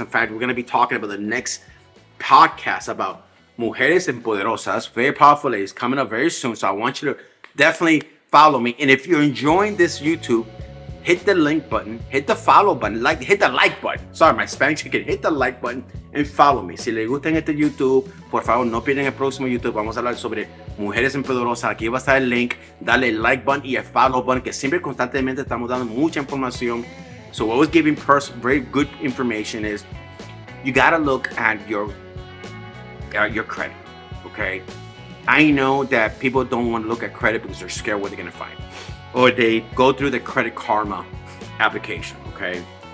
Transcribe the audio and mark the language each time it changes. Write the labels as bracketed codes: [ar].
[en] In fact, we're going to be talking about the next podcast about Mujeres Empoderosas. Very powerful ladies coming up very soon. So I want you to definitely follow me. And if you're enjoying this YouTube, hit the link button, hit the follow button, hit the like button. Sorry, my Spanish chicken. Hit the like button and follow me. [es] Si les gusta este YouTube, por favor, no pierdan el próximo YouTube. Vamos a hablar sobre Mujeres Empoderosas. Aquí va a estar el link. Dale el like button y el follow button, que siempre constantemente estamos dando mucha información. [en] So always giving very good information is you gotta look at your credit, okay? I know that people don't want to look at credit because they're scared what they're gonna find. Or they go through the Credit Karma application, okay?